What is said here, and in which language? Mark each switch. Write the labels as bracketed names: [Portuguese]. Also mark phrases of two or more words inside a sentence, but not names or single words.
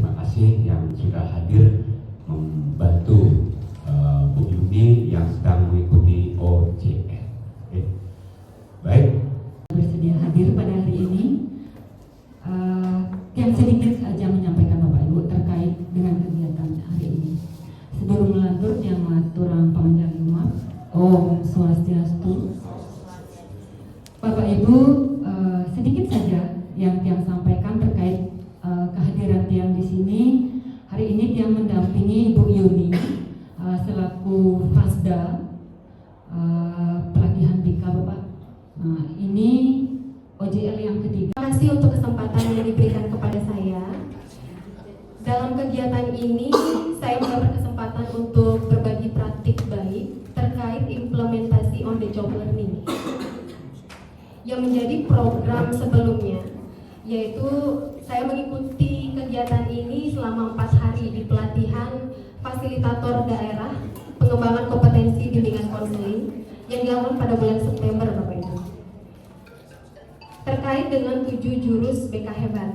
[Indonesian] kasih yang sudah hadir membantu Bu Yuni yang sedang mengikuti OJR. Baik. Bersedia hadir pada hari ini. Yang sedikit aja menyampaikan Bapak Ibu terkait dengan kegiatan hari ini. Sebelum melanjut yang maturang panjang umat, [Balinese] Om Swastiastu. [Indonesian] Bapak Ibu, sedikit saja yang Tiang sampaikan terkait kehadiran Tiang di sini. Hari ini Tiang mendampingi Ibu Yuni selaku Fasda pelatihan BIKA Bapak. Ini OJL yang ketiga. Terima kasih untuk kesempatan yang diberikan kepada saya. Dalam kegiatan ini, saya mendapat kesempatan untuk berbagi praktik baik terkait implementasi [English] on the job learning [Indonesian] yang menjadi program sebelumnya, yaitu saya mengikuti kegiatan ini selama 4 hari di pelatihan fasilitator daerah pengembangan kompetensi bimbingan konseling yang dilakukan pada bulan September, Bapak Ibu, terkait dengan 7 jurus BK hebat.